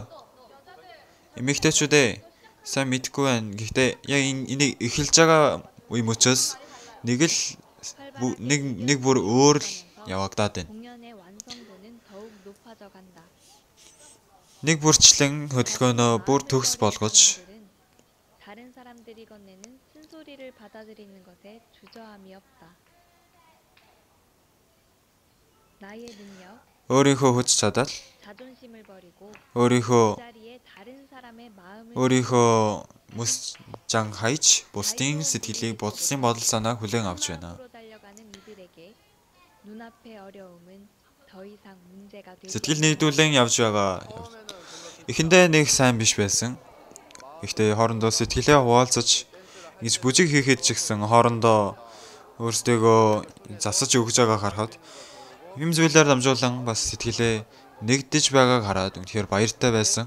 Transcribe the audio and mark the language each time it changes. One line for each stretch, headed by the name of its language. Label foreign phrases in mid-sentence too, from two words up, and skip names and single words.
Mongolian: Эмэгтэйчүүдээ сайн мэдгүй байна. Гэхдээ яг энийг эхэлж байгаа үе мөчөөс нэг бүр өөр л явагдаад байна. Нэг бүрчлэн хөдөлгөөнөө бүр төгс болгож
Korean: 다른 사람들이 건네는 쓴소리를 받아들이는 것에 주저함이 없다. 나의 능력,
Mongolian: өөрийнхөө хүч чадал,
Korean: 자존심을 버리고
Mongolian: өөрийнхөө
Korean: 그 자리에 다른 사람의 마음을
Mongolian: мөсжан хайж бусдын сэтгэлийг бодсон бодол санааг хүлээн авч байна.
Korean: 앞으로 달려가는 이들에게 눈앞의 어려움은 더 이상 문제가 되지
Mongolian: Сэтгэл нийлүүлэн явж байгаа. Эхэндээ нэг сайн биш байсан. Гэхдээ хоорондоо сэтгэлээ хуваалцаж ингэж бүжиг хийхэд ч гэсэн хоорондоо өөрсдөө засаж өгж байгааг харахад юм зүйлээр дамжуулан бас сэтгэлээ нэгдэж байгааг хараад үнэхээр баяртай байсан.